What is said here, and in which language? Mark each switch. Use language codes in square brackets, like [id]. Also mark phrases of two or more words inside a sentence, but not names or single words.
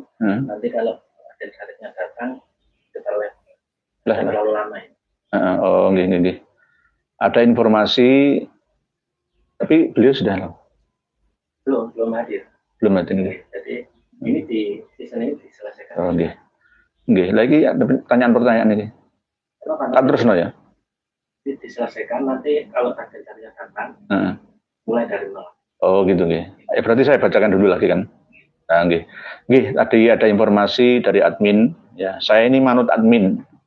[id] Nanti kalau ada syariatnya datang kita terlalu lama ini. Oh, gini. ada informasi, tapi beliau sudah belum hadir. Belum hadir. Jadi ini di season ini diselesaikan. Oh, nggih. Nggih, lagi ada pertanyaan-pertanyaan ini. Kan terus ya. Diselesaikan nanti kalau targetnya datang, mulai dari nol. Oh gitu nggih. Berarti saya bacakan dulu lagi kan. Nah, nggih. Nggih, tadi ada informasi dari admin. Ya, saya ini manut admin.